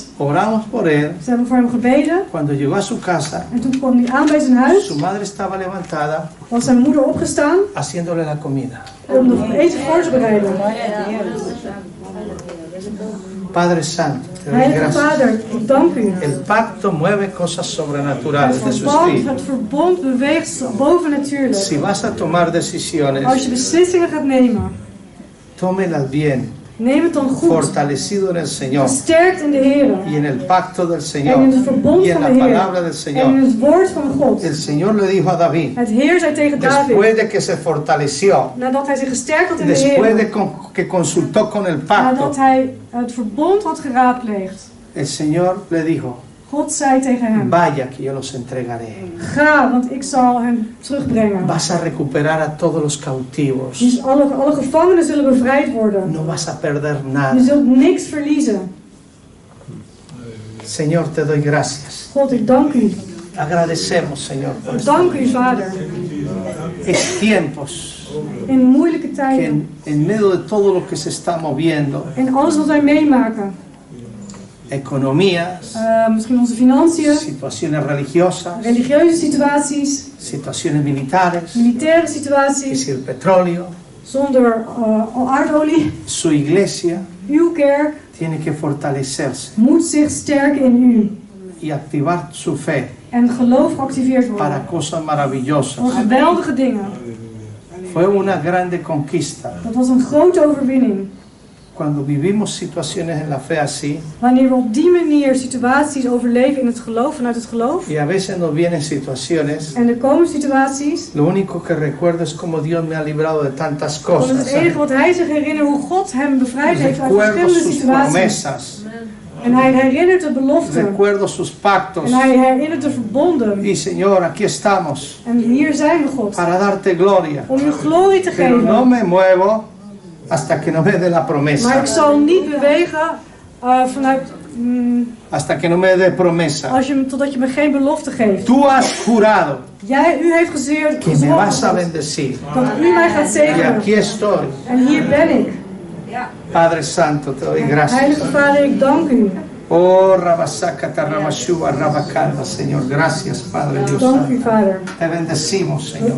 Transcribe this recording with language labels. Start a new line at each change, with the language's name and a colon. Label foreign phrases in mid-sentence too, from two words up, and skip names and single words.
Spanish: Oramos por él.
Dutch: Ze hebben voor hem gebeden.
Spanish: Cuando llegó a su casa,
Dutch: En toen kwam hij aan bij zijn huis.
Spanish: su madre estaba levantada
Dutch: Was zijn moeder opgestaan
Spanish: haciéndole la comida.
Dutch: om het eten voor te bereiden.
Spanish: Padre Santo, te doy
Dutch: Heilige
Spanish: gracias.
Dutch: Vader, ik dank u.
Spanish: El pacto mueve cosas sobrenaturales de su espíritu.
Dutch: Het verbond beweegt bovennatuurlijk.
Spanish: Si vas a tomar decisiones,
Dutch: Als je beslissingen gaat nemen,
Spanish: tómelas bien,
Dutch: neem het dan goed.
Spanish: fortalecido en el Señor
Dutch: Gesterkt in de Heer.
Spanish: y en el pacto del
Dutch: En
Spanish: Señor
Dutch: in het verbond
Spanish: y en
Dutch: van
Spanish: la
Dutch: de Heer.
Spanish: palabra del
Dutch: En in
Spanish: Señor.
Dutch: het woord van God.
Spanish: El Señor le dijo a David,
Dutch: Het Heer zei tegen David,
Spanish: después de que se fortaleció,
Dutch: nadat hij zich gesterkt had in de
Spanish: después de
Dutch: Heer,
Spanish: que consultó con el pacto,
Dutch: nadat hij het verbond had geraadpleegd,
Spanish: el Señor le dijo,
Dutch: God zei tegen hem,
Spanish: vaya que yo los entregaré.
Dutch: ga, want ik zal hem terugbrengen.
Spanish: Vas a recuperar a todos los cautivos.
Dutch: Dus alle gevangenen zullen bevrijd worden.
Spanish: No vas a perder
Dutch: Je
Spanish: nada.
Dutch: zult niks verliezen.
Spanish: Señor, te doy gracias.
Dutch: God, ik dank u.
Spanish: Agradecemos, Señor, por esto.
Dutch: Dank u, Vader.
Spanish: Es tiempos
Dutch: In moeilijke
Spanish: que
Dutch: tijden.
Spanish: en medio de todo lo que se está moviendo,
Dutch: In alles wat wij meemaken.
Spanish: economías,
Dutch: Misschien onze financiën.
Spanish: situaciones religiosas,
Dutch: Religieuze situaties.
Spanish: situaciones militares,
Dutch: Militaire
Spanish: es
Dutch: situaties.
Spanish: decir, petróleo,
Dutch: Zonder aardolie.
Spanish: su iglesia
Dutch: Uw kerk
Spanish: tiene que fortalecerse
Dutch: moet zich sterken in u.
Spanish: y activar su fe
Dutch: En geloof geactiveerd worden.
Spanish: para cosas maravillosas.
Dutch: Voor geweldige dingen.
Spanish: Fue una grande conquista.
Dutch: Dat was een grote overwinning.
Spanish: Cuando vivimos situaciones en la fe así,
Dutch: Wanneer we op die manier situaties overleven in het geloof, vanuit het geloof.
Spanish: y a veces nos vienen situaciones,
Dutch: En er komen situaties.
Spanish: lo único que recuerdo es como Dios me ha librado de tantas
Dutch: Dan is
Spanish: cosas.
Dutch: het enige wat hij zich herinnert hoe God hem bevrijd heeft uit
Spanish: Recuerdo
Dutch: verschillende
Spanish: sus
Dutch: situaties.
Spanish: promesas,
Dutch: En hij herinnert de beloften.
Spanish: recuerdo sus pactos.
Dutch: En hij herinnert de verbonden.
Spanish: Y Señor, aquí estamos
Dutch: En hier zijn we, God.
Spanish: para darte gloria.
Dutch: Om u glorie te
Spanish: Pero no
Dutch: geven.
Spanish: me muevo hasta que no me dé la
Dutch: Maar
Spanish: promesa.
Dutch: ik zal niet bewegen vanuit...
Spanish: Hasta que no me dé promesa.
Dutch: totdat je me geen belofte geeft.
Spanish: Tú has jurado
Dutch: U heeft gezegd
Spanish: que me vas a bendecir.
Dutch: dat u mij gaat
Spanish: Y
Dutch: zegenen.
Spanish: aquí estoy.
Dutch: En hier ben ik.
Spanish: Padre Santo, te doy gracias.
Dutch: Heilige Vader, ik dank u. Oh, Rabasaka Tarabashua Rabakanda, Señor.
Spanish: Gracias, Padre Dios
Dutch: Dank
Spanish: Santo.
Dutch: u, Vader.
Spanish: Te bendecimos, Señor.